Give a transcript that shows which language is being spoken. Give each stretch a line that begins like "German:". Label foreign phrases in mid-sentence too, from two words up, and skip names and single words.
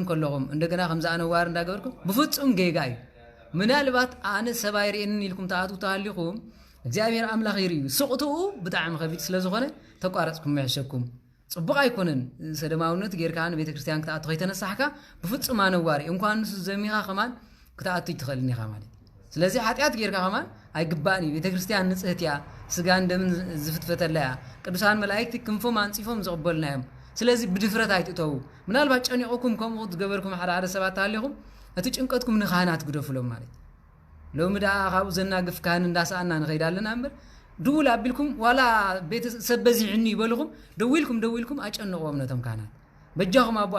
Tigrinya: ከለኹም እንደገና ከምዚ ኣነዋር እንዳገበርኩም ብፍጹም ጌጋ እዩ ምናልባት ኣነ ሰባይ ርኤንን ኢልኩም ተኣትዉ ተሃሊኹም እግዚአብሔር ኣምላኽ ይርዩ ስቕትኡ ብጣዕሚ ከቢድ ስለ ዝኾነ ተቋረፅኩም ይሕሸኩም ጽቡቕ ኣይኮነን ሰደማውነት ጌርካ ንቤተ ክርስቲያን ክትኣትዉ ከይተነሳሕካ ብፍጹም ኣነዋር እንኳን ንሱ ዘሚኻ ኸማን ክትኣትዉ ይትኽእልኒ ኢኻ ማለት ስለዚህ ኃጢአት ጌርካ ኸማን ኣይግባእኒ ቤተ ክርስቲያን ንጽህት እያ ስጋን ደምን ዝፍትፈተላ እያ ቅዱሳን መላእክቲ ክንፎም አንጺፎም ዝቕበሉና እዮም ስለዚህ ብድፍረት ኣይትእተዉ ምናልባት ጨኒቑኩም ከምኡ ትገበርኩም ሓደ ሰባት ታሃሊኹም እቲ ጭንቀትኩም ንኻህናት ግደፍሎም ማለት ሎሚ ደኣ ካብኡ ዘናግፍ ካህን እንዳሰኣና ንኸይድ ኣለና እምበር ድውል ኣቢልኩም ዋላ ቤተሰብ በዚሕኒ ይበልኹም ደዊልኩም ኣጨንቕዎም ነቶም ካህናት በጃኹም